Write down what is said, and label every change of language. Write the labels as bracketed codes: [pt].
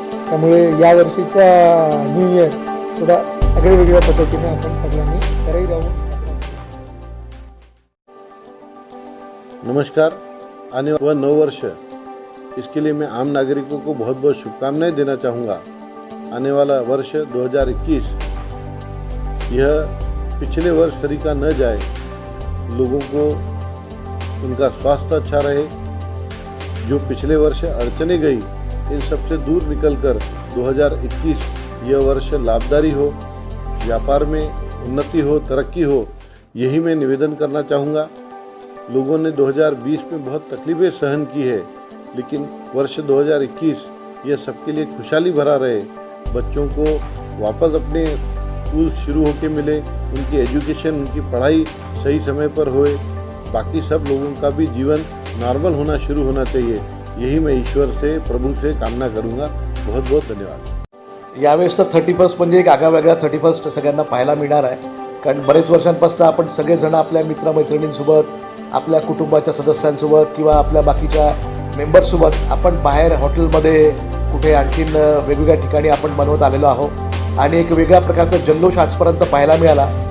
[mr] त्यामुळे यावर्षीचा new year थोडा वेगळ्या पद्धतीने आपण सगळ्यांनी घरी राहून. नमस्कार. [hi] आने वाला नव वर्ष, इसके लिए मैं आम नागरिकों को बहुत बहुत शुभकामनाएं देना चाहूँगा. आने वाला वर्ष 2021 यह पिछले वर्ष तरीका न जाए, लोगों को उनका स्वास्थ्य अच्छा रहे, जो पिछले वर्ष अड़चने गई इन सबसे दूर निकलकर 2021 यह वर्ष लाभदायी हो, व्यापार में उन्नति हो, तरक्की हो, यही मैं निवेदन करना चाहूँगा. लोगों ने 2020 में बहुत तकलीफ़ें सहन की है, लेकिन वर्ष 2021 यह सबके लिए खुशहाली भरा रहे. बच्चों को वापस अपने स्कूल शुरू होके मिले, उनकी एजुकेशन, उनकी पढ़ाई सही समय पर होए, बाकी सब लोगों का भी जीवन नॉर्मल होना शुरू होना चाहिए. यही मैं ईश्वर से, प्रभू से कामना करूँगा. बहुत बहुत धन्यवाद. [mr] यावेळेस तर 31 म्हणजे एक आगळावेगळा 31 सगळ्यांना पाहायला मिळणार आहे. कारण बरेच वर्षांपासून आपण सगळेजण आपल्या मित्रमैत्रिणींसोबत, आपल्या कुटुंबाच्या सदस्यांसोबत किंवा आपल्या बाकीच्या मेंबर्ससोबत आपण बाहेर हॉटेलमध्ये कुठे आणखीन वेगवेगळ्या ठिकाणी आपण बनवत आलेलो आहोत आणि एक वेगळ्या प्रकारचा जल्लोष आजपर्यंत पाहायला मिळाला.